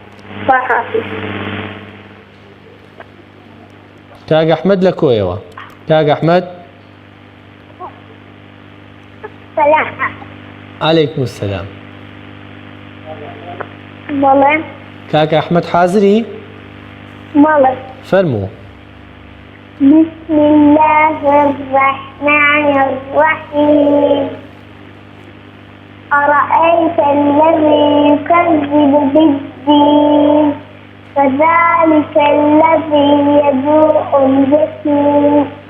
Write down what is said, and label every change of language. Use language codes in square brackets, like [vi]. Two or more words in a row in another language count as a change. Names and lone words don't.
[ckb] کاک ئەحمەد لە کۆیەوە. کاک ئەحمەد. سلام. [ar] عەلەیکم السەلام. [ckb] بەڵێ. کاک ئەحمەد حازری؟ بەڵێ. فەرموو. [ar] بسم الله الرحمن الرحيم. أرأيت الذي يكذب بالدين فذلك الذي يدع اليتيم